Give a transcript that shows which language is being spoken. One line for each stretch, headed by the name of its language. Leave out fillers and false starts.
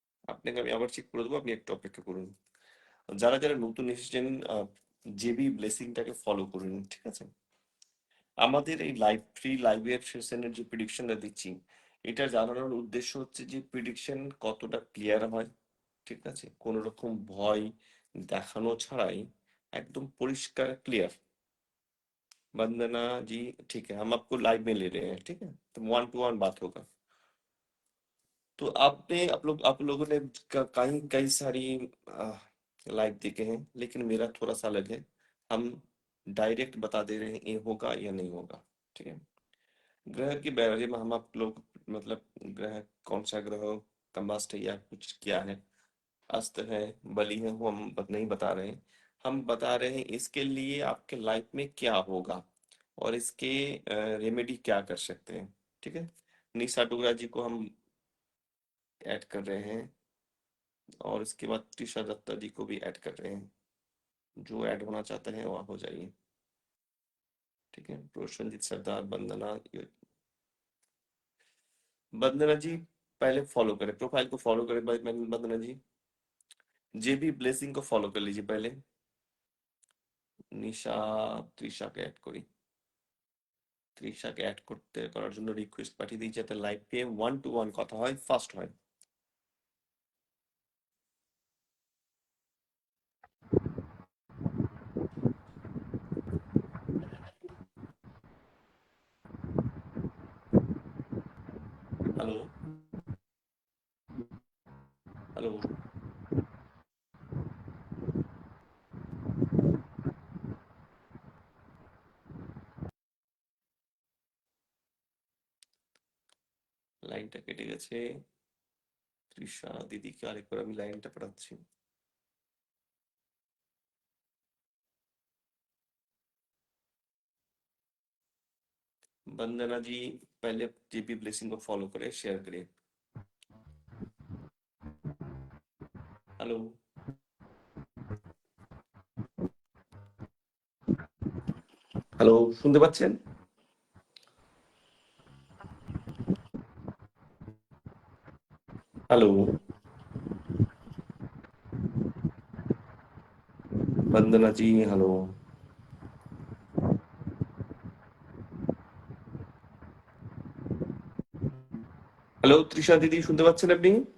Bangla: আপনাকে আমি আবার চেক করে দেবো, আপনি একটু অপেক্ষা করুন। যারা যারা নতুন এসেছেন, জেবি ব্লেসিংটাকে ফলো করুন, ঠিক আছে। আমাদের এই লাইভ ফ্রি লাইভের সেশনের যে প্রিডিকশনটা দিচ্ছি, এটা জানানোর উদ্দেশ্য হচ্ছে যে প্রিডিকশন কতটা ক্লিয়ার হয়, ঠিক আছে, কোনো রকম ভয় দেখানো ছাড়াই
Hindi: एकदम परिष्कार क्लियर। वंदना जी, ठीक है, हम आपको लाइव में ले रहे हैं, ठीक है, तो 1 to 1 बात होगा। तो आप लोगों ने कई कई सारी लाइव देखे हैं, लेकिन मेरा थोड़ा सा अलग है। हम डायरेक्ट बता दे रहे हैं ये होगा या नहीं होगा। ठीक है, ग्रह के बारे में हम आप लोग मतलब ग्रह कौन सा ग्रह कंबस्ट है या कुछ क्या है, अस्त है, बलि है, वो हम नहीं बता रहे हैं। हम बता रहे हैं इसके लिए आपके लाइफ में क्या होगा और इसके रेमेडी क्या कर सकते हैं। ठीक है, निशा डोगरा जी को हम ऐड कर रहे हैं और इसके बाद त्रिशा दत्ता जी को भी ऐड कर रहे हैं। जो ऐड होना चाहते हैं वहाँ हो जाइए। ठीक है, प्रोशनजीत सरदार, वंदना जी पहले फॉलो करें, प्रोफाइल को फॉलो करें भाई वंदना जी। जेबी ब्लेसिंग को फॉलो कर लीजिए पहले।
Bangla: নিশা তৃষাকে অ্যাড করি, তৃষাকে অ্যাড করতে করার জন্য রিকোয়েস্ট পাঠিয়ে দিই যাতে লাইভে 1 to 1 কথা হয়, ফাস্ট হয়। হ্যালো হ্যালো, লাইনটা কেটে গেছে। তৃষা দিদিকে আরেকবার আমি লাইনটা পাঠাচ্ছি।
Hindi: वंदना जी पहले जेपी ब्लेसिंग को फॉलो करें, शेयर करें।
Bangla: हेलो হ্যালো, শুনতে পাচ্ছেন? হ্যালো वंदना जी, হ্যালো হ্যালো, তৃষা দিদি শুনতে পাচ্ছেন আপনি?